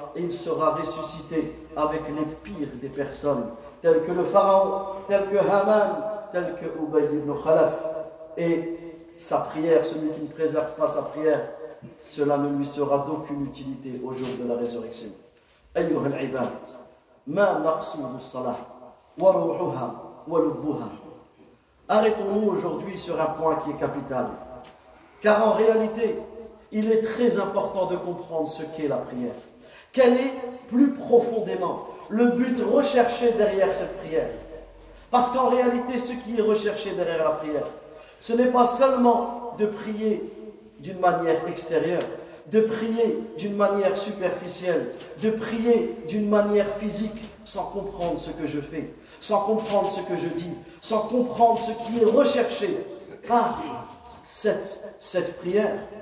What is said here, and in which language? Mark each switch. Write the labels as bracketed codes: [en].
[fr] Et il sera ressuscité avec les pires des personnes, tels que le pharaon, tels que Haman, tels que Ubay ibn Khalaf. Et sa prière, celui qui ne préserve pas sa prière, cela ne lui sera d'aucune utilité au jour de la résurrection. [ar] أيها العباد ما مقصود الصلاة وروحها ولبها. [fr] Arrêtons-nous aujourd'hui sur un point qui est capital. Car en réalité, il est très important de comprendre ce qu'est la prière. Quel est plus profondément le but recherché derrière cette prière? Parce qu'en réalité, ce qui est recherché derrière la prière, ce n'est pas seulement de prier d'une manière extérieure, de prier d'une manière superficielle, de prier d'une manière physique, sans comprendre ce que je fais, sans comprendre ce que je dis, sans comprendre ce qui est recherché par cette prière.